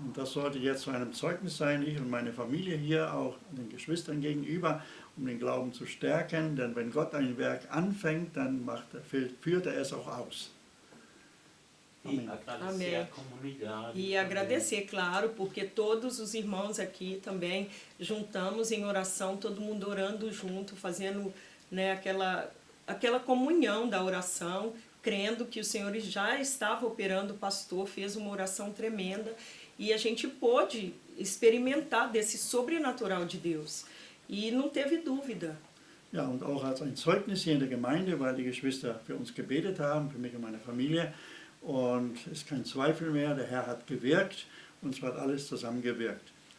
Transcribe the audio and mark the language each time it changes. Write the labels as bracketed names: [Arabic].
[German] Und das sollte jetzt zu einem Zeugnis sein, ich und meine Familie hier, auch den Geschwistern gegenüber, um den Glauben zu stärken, denn wenn Gott ein Werk anfängt, dann führt er es auch aus. [Portuguese] E agradecer a comunidade. E agradecer, claro, porque todos os irmãos aqui também juntamos em oração, todo mundo orando junto, fazendo, né, aquela comunhão da oração, crendo que o Senhor já estava operando, o pastor fez uma oração tremenda e a gente pôde experimentar desse sobrenatural de Deus. E não teve dúvida. [German] Ja, und auch als ein Zeugnis hier in der Gemeinde, weil die Geschwister für uns gebetet haben, für mich und meine Familie. Und es ist kein Zweifel mehr, der Herr hat gewirkt und es hat alles zusammengewirkt.